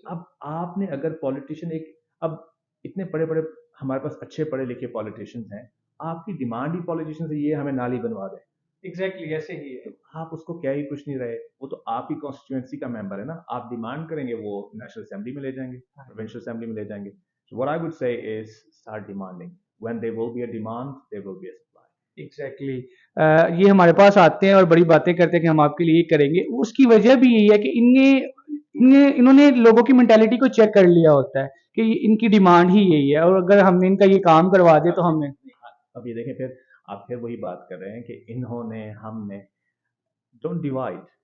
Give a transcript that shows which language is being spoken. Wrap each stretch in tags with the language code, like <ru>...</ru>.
<ur>اب آپ نے اگر پولیٹیشین اب اتنے بڑے بڑے ہمارے پاس اچھے پڑھے لکھے پولیٹیشینز ہیں، آپ کی ڈیمانڈ ہی پولیٹیشین سے یہ ہمیں نالی بنوا دیں. ایگزیکٹلی ایسے ہی ہے. آپ اس کو کیا ہی کچھ نہیں رہے، وہ تو آپ ہی کانسٹیٹوئنسی کا ممبر ہے نا. آپ ڈیمانڈ کریں گے وہ نیشنل اسمبلی میں لے جائیں گے، پروونشل اسمبلی میں لے جائیں گے.</ur> <en>So what I would say is start demanding. When there will be a demand, there will be a supply. Exactly.</en> <ur>یہ ہمارے پاس آتے ہیں اور بڑی باتیں کرتے ہیں کہ ہم آپ کے لیے یہ کریں گے. اس کی وجہ بھی یہی ہے کہ انہوں نے لوگوں کی مینٹیلٹی کو چیک کر لیا ہوتا ہے کہ ان کی ڈیمانڈ ہی یہی ہے، اور اگر ہم ان کا یہ کام کروا دیں تو ہمیں. اب یہ دیکھیں، پھر آپ پھر وہی بات کر رہے ہیں کہ انہوں نے، ہم نے.</ur> <en>Don't divide.</en>